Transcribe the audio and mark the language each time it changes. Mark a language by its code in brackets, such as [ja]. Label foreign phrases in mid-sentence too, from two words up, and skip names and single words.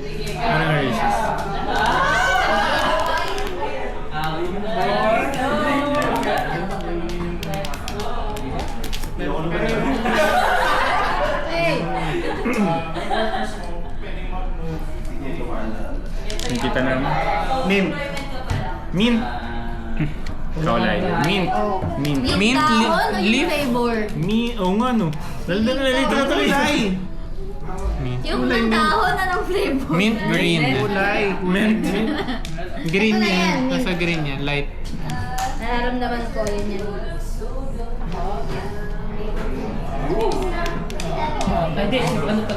[tl] Ano nga Hershey's? Yung kita namin. Mint. Mint. Kaulay. Mint. Mint. Mint dahon o yung flavor? Oo nga no. Nalito na tuloy. Kulay. Yung dahon na ng flavor. [en] Mint green. [tl] Kulay. Mint. Green Ito na yan, yan. mint. Nasa green yan. Light. Nararamdaman ko yun yan. Hindi, ano pa?